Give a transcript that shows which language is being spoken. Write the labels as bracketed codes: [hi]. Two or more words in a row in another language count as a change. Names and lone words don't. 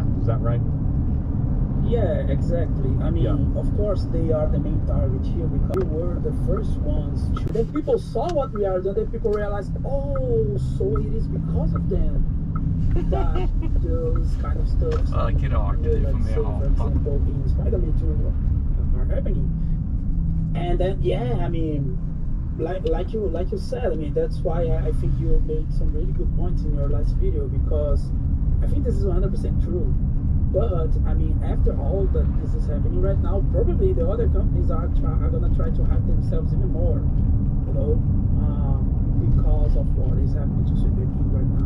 [en] Is that right? Yeah, exactly. I mean, of course, they are the main target here because we were the first ones to. Then people saw what we are doing. Then people realized, oh, so it is because of them that those kind of stuff. [no] Ja, det er ikke rart de får mye [en] for [no] hat, da. [en] example, in Spider-Man 2 are happening. And then, yeah, I mean, like you said, I mean, that's why I think you made some really good points in your last video, because I think this is 100% true. But I mean, after all that this is happening right now, probably the other companies are gonna try to hype themselves even more, you know, because of what is happening to Sweet Baby right now.